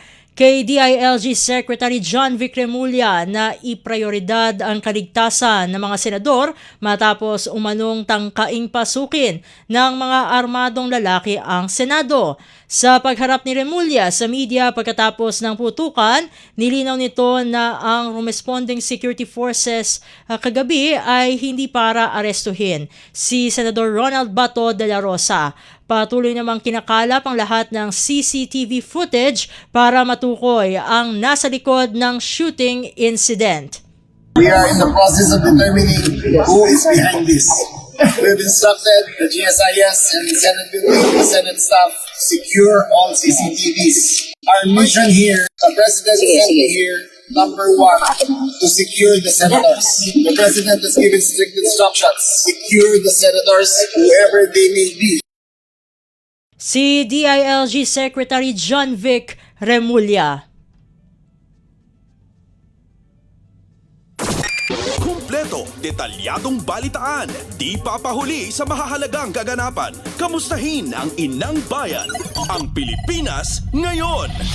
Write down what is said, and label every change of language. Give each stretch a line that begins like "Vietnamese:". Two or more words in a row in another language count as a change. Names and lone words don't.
Filipino: kay DILG Secretary John Vic Remulla na iprioridad ang kaligtasan ng mga senador matapos umanong tangkaing pasukin ng mga armadong lalaki ang Senado. Sa pagharap ni Remulla sa media pagkatapos ng putukan, nilinaw nito na ang
English: responding security forces
Filipino: kagabi ay hindi para arestuhin si Senador Ronald Bato de la Rosa. Patuloy namang kinakalap ang lahat ng
English: CCTV footage
Filipino: para matukoy ang nasa likod ng
English: shooting incident. We are in the process of determining who is behind this. We've instructed the GSIS and the Senate building, the Senate staff to secure all CCTVs. Our mission here, the President sent me here, number one, to secure the senators. The President has given strict instructions, secure the senators, whoever they may be.
Filipino: Si DILG Secretary John Vic Remulla. Kumpleto, detalyadong balitaan, di papahuli sa mahahalagang kaganapan. Kamustahin ang inang bayan, ang Pilipinas ngayon.